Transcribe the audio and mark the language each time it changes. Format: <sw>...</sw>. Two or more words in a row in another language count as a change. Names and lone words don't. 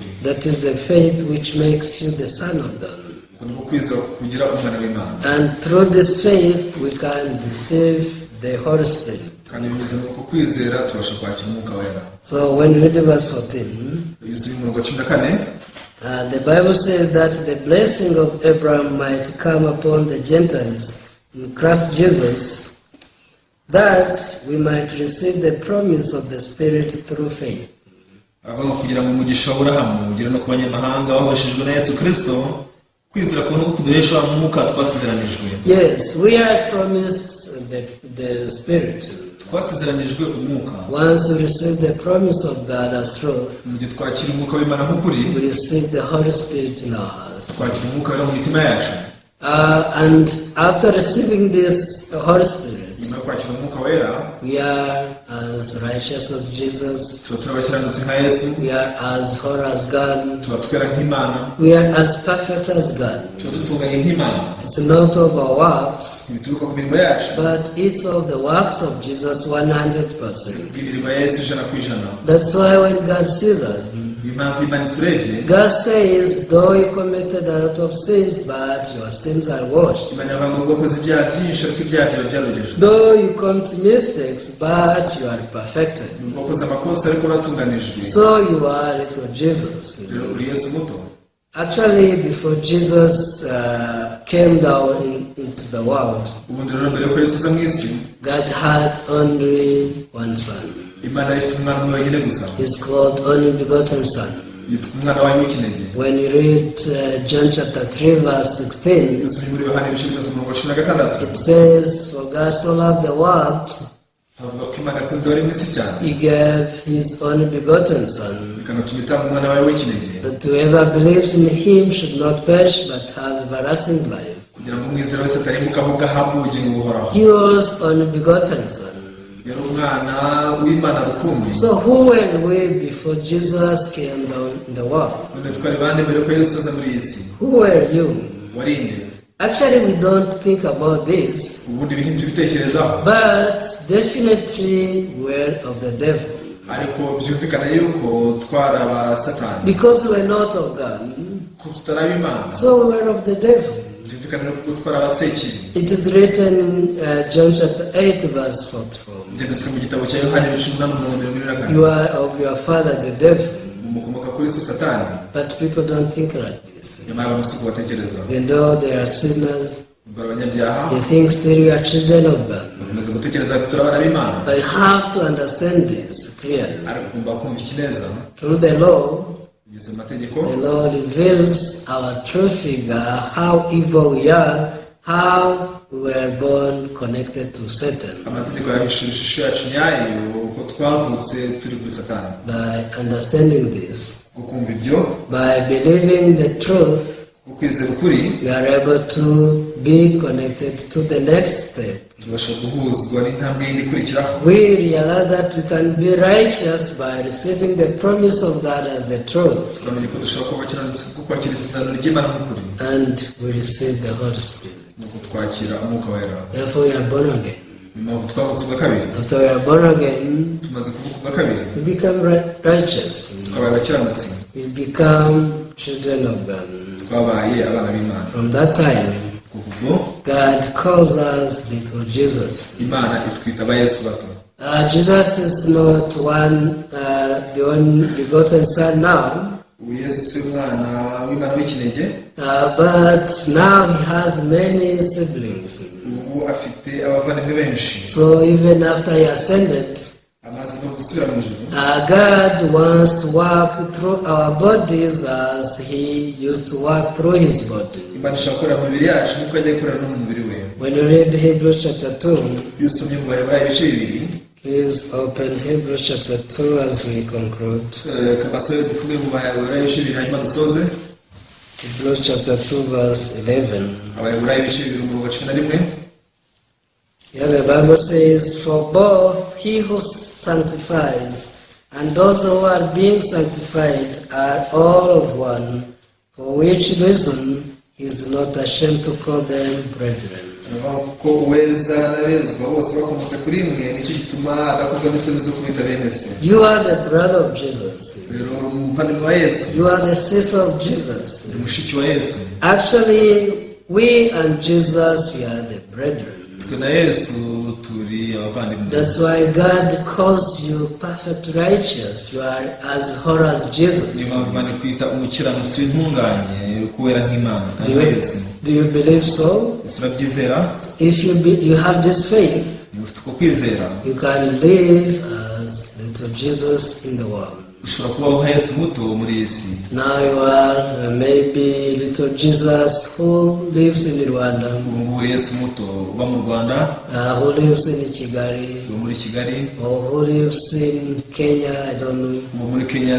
<en>That is the faith which makes you the son of God.</en> <rw>uko niko kwizera kugira umwana w'Imana,</rw> <en>And through this faith, we can receive the Holy Spirit.</en> <rw>kandi binyuze muri uko kwizera tubasha kwakira umwuka wera.</rw> <en>So when you read verse 14,</en> <rw>iyo usubiye umurongo wa 14,</rw> <en>the Bible says that the blessing of Abraham might come upon the Gentiles in Christ Jesus, that we might receive the promise of the Spirit through faith.</en> <rw>avuga kugira ngo umugisha w'Aburahamu ugere no ku banyamahanga babashijwe na Yesu Kristo, kwizera kubona ko kuduhesha umwuka twasizeranijwe.</rw> <en>Yes, we are promised the Spirit.</en> <rw>Twasizeranijwe umwuka.</rw> <en>Once we receive the promise of God as truth,</en> <rw>mu gihe twakira umwuka w'Imana nk'ukuri,</rw> <en>we receive the Holy Spirit in our hearts.</en> <rw>twakira umwuka wera mu mitima yacu.</rw> <en>And after receiving this Holy Spirit,</en> <rw>nyuma yo kwakira umwuka wera,</rw> <en>we are as righteous as Jesus.</en> <rw>tuba turabakiranutsi nka Yesu,</rw> <en>We are as holy as God.</en> <rw>tuba twera nk'Imana,</rw> <en>We are as perfect as God.</en> <rw>tuba dutunganye nk'Imana.</rw> <en>It's not of our works,</en> <rw>Ntibituruka ku mirimo yacu,</rw> <en>but it's of the works of Jesus 100%.</en> <rw>imirimo ya Yesu 100%.</rw> <en>That's why when God sees us,</en> <rw>impamvu Imana iturebye,</rw> <en>God says, though you committed a lot of sins, but your sins are washed.</en> <rw>Imana yavuga ngo wakoze ibyaha byinshi ariko ibyaha byawe byarogejwe.</rw> <en>Though you commit mistakes, but you are perfected.</en> <rw>wakoze amakosa ariko uratunganijwe.</rw> <en>So you are little Jesus.</en> <rw>rero uri Yesu muto.</rw> <en>Actually, before Jesus came down into the world,</en> <rw>ubundi rero mbere ko Yesu aza mu isi,</rw> <en>God had only one son.</en> <rw>Imana ifite umwana umwe wenyine gusa,</rw> <en>He's called only begotten son.</en> <rw>yitwa umwana wayo w'ikinege.</rw> <en>When you read John chapter 3 verse 16,</en> <rw>usomye muri Yohana ibice 3:16,</rw> <en>it says, for God so loved the world,</en> <rw>havuga ko Imana yakunze abari mu isi cyane,</rw> <en>He gave His only begotten son,</en> <rw>ikanatuma itanga umwana wayo w'ikinege,</rw> <en>that whoever believes in Him should not perish but have everlasting life.</en> <rw>kugira ngo umwizera wese atarimbuka ahubwo ahabwe ubugingo buhoraho.</rw> <en>He was only begotten son.</en> <rw>yari umwana w'Imana rukumbi.</rw> <en>So who were we before Jesus came down in the world?</en> <rw>none twari bande mbere ko Yesu aza muri iyi si?</rw> <en>Who were you?</en> <rw>warinde.</rw> <en>Actually, we don't think about this,</en> <rw>ubundi ibintu ntitubitekerezaho,</rw> <en>but definitely we're of the devil.</en> <rw>ariko byumvikana yuko twari aba Satani,</rw> <en>Because we're not of God,</en> <rw>ko tutaraba Imana.</rw> <en>so we're of the devil.</en> <rw>byumvikana yuko twari aba Sekibi.</rw> <en>It is written in John chapter 8 verse 44.</en> <rw>byanditswe mu gitabo cya Yohana 18:24.</rw> <en>You are of your father the devil.</en> <rw>mukomoka kuri so Satani,</rw> <en>But people don't think like this.</en> <rw>nyamara bamusuku batekereza.</rw> <en>Even though they are sinners,</en> <rw>ubwo abanyabyaha</rw> <en>they think still you are children of God.</en> <rw>bakomeza gutekereza ati turi abana b'Imana,</rw> <en>I have to understand this clearly.</en> <rw>ariko ugomba kumva iki neza.</rw> <en>Through the law,</en> <rw>binyuze mu mategeko,</rw> <en>the law reveals our true figure, how evil we are, how we were born connected to Satan.</en> <rw>amategeko yahishura ishusho yacu nyayo, uko twavutse turi kuri Satani.</rw> <en>By understanding this,</en> <rw>gukumva ibyo,</rw> <en>by believing the truth,</en> <rw>ukwizera ukuri,</rw> <en>we are able to be connected to the next step.</en> <rw>tubasha guhuzwa n'intambwe yindi ikurikiraho.</rw> <en>We realize that we can be righteous by receiving the promise of God as the truth,</en> <rw>tukamenya ko dushobora kuba abakiranutsi kuko kwakira isezerano ry'Imana nk'ukuri,</rw> <en>and we receive the Holy Spirit.</en> <rw>nuko twakira umwuka wera.</rw> <en>Therefore, we are born again.</en> <rw>Ni mpamvu twavutse ubwa kabiri.</rw> <en>After we are born again,</en> <rw>tumaze kuvuka ubwa kabiri,</rw> <en>we become righteous.</en> <rw>twabaye abakiranutsi,</rw> <en>We become children of God.</en> <rw>twabaye abana b'Imana.</rw> <en>From that time,</en> <rw>kuva ubwo</rw> <en>God calls us little Jesus.</en> <rw>Imana itwita aba Yesu bato.</rw> <en>Jesus is not the only begotten son now,</en> <rw>ubu Yesu si umwana w'Imana w'ikinege,</rw> <en>but now he has many siblings.</en> <rw>ubu afite abavandimwe benshi.</rw> <en>So even after he ascended,</en> <rw>amaze no gusubira mu ijuru,</rw> <en>God wants to work through our bodies as he used to work through his body.</en> <rw>Imana ishaka gukorera mu mibiri yacu nk'uko yagiye gukorera no mu mubiri we.</rw> <en>When you read Hebrews chapter 2,</en> <rw>iyo usomye mu Baheburayo ibice bibiri,</rw> <en>please open Hebrews chapter 2 as we conclude.</en> <rw>kabasabe dufunge mu Baheburayo ibice bibiri hanyuma dusoze.</rw> <en>Hebrews chapter 2 verse 11.</en> <rw>Abaheburayo ibice bibiri umurongo wa 11.</rw> <en>Here the Bible says, for both he who sanctifies And those who are being sanctified are all of one, for which reason he is not ashamed to call them brethren.</en> <rw>ko uweza n'abezwa bose bakomotse kuri mwe nicyo gituma adakorwa n'isoni zo kubita bene se.</rw> <en>You are the brother of Jesus.</en> <rw>Rero umuvandimwe wa Yesu.</rw> <en>You are the sister of Jesus.</en> <rw>Uri mushiki wa Yesu.</rw> <en>Actually, we and Jesus, we are the brethren.</en> <rw>Twe na Yesu turi abavandimwe.</rw> <en>That's why God calls you perfect righteous. You are as holy as Jesus.</en> <rw>Ni mpamvu kwita umukiranutsi w'intunganye kubera nk'Imana ari Yesu.</rw> <en>Do you believe so?</en> <rw>Turabyizera.</rw> <en>If you have this faith, you can live as little Jesus in the world. Now you are maybe little Jesus who lives in Rwanda, who lives in Kigali, or who lives in Kenya, I don't know.</en>